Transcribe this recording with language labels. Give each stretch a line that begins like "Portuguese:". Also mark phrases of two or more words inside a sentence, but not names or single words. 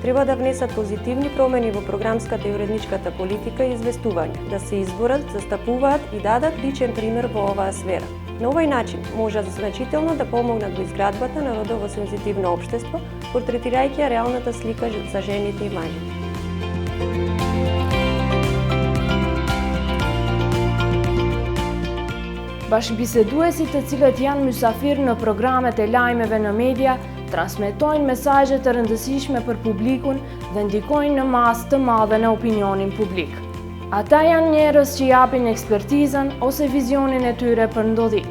Macedonian: Треба да внесат позитивни промени во програмската и уредничката политика и известување, да се изборат, застапуваат и дадат личен пример во оваа сфера. На овој начин можат значително да помогнат во изградбата на родово сензитивно општество, портретирајќи ја реалната слика за жените и мажите.
Albanian: Башкëbiseduesit të cilët janë mysafir në programet e lajmeve në media, transmetojnë mesazhe të rëndësishme për publikun dhe ndikojnë në masë të madhe në opinionin publik. Ata janë njerëz që japin ekspertizën ose vizionin e tyre për ndodhit.